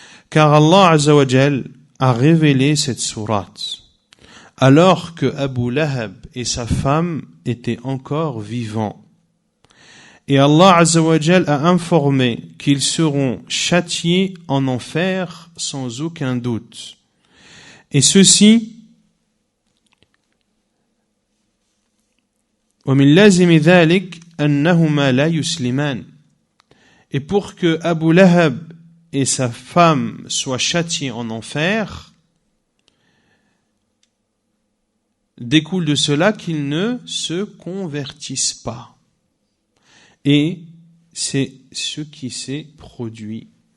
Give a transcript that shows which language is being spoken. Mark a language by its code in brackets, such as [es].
[fr] Car Allah Azza wa Jal a révélé cette sourate alors que Abu Lahab et sa femme étaient encore vivants. Et Allah Azza wa Jal a informé qu'ils seront châtiés en enfer sans aucun doute. Et ceci, [ar] وَمِنْ لَازِمِ ذَلِكَ أَنَّهُمَا لَا يُسْلِمَانِ. [fr] Et pour que Abu Lahab et sa femme soient châtiés en enfer, découle de cela qu'ils ne se convertissent pas. Et c'est ce qui s'est produit.